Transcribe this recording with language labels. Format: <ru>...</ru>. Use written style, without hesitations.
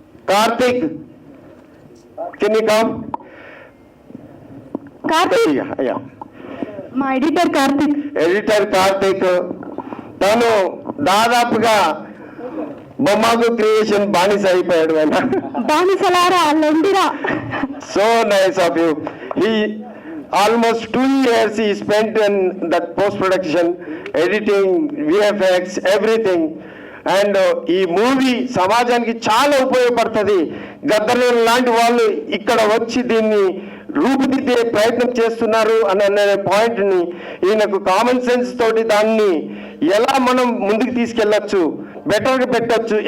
<en>Karthik, can you come?</en> <te>Karthik, మా editor Karthik తను దాదాపుగా బొమ్మకు క్రియేషన్ బానిస అయిపోయాడు. బానిసలారా లొండిరా.</te> <en>So nice of you. He almost 2 years he spent in that post production, editing, VFX, everything.</en> <te>And ఈ movie సమాజానికి చాలా ఉపయోగపడుతుంది. గద్దర్ లాంటి వాళ్ళు ఇక్కడ వచ్చి దీన్ని రూపుదిద్దే ప్రయత్నం చేస్తున్నారు అనే పాయింట్ని ఈయనకు కామన్ సెన్స్ తోటి దాన్ని ఎలా మనం ముందుకు తీసుకెళ్ళచ్చు, బెటర్గా పెట్టచ్చు.</te>